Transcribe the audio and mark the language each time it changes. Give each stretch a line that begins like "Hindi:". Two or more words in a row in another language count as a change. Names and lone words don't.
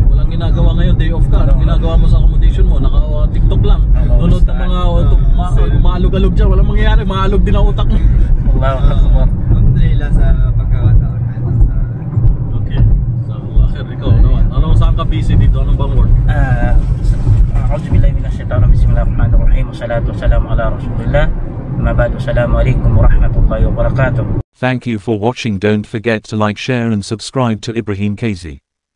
Filipino: Walang ginagawa ngayon,
English: day off
Filipino: ka. Anong ginagawa mo sa accommodation mo? Naka-TikTok lang. Nunod ng mga maalog-alog dyan. Walang mangyayari, maalog din ang utak mo. Alhamdulillah sa pagkakataon natin. Okay. So, Akhir, ikaw naman. Saan ka busy dito? Anong bang work?
Arabic: أعوذ بالله من الشيطان الرجيم. بسم الله الرحمن الرحيم. والصلاة والسلام على رسول الله. أما بعد. السلام عليكم ورحمة الله وبركاته.
English: Thank you for watching. Don't forget to like, share and subscribe to Ibrahim KZ.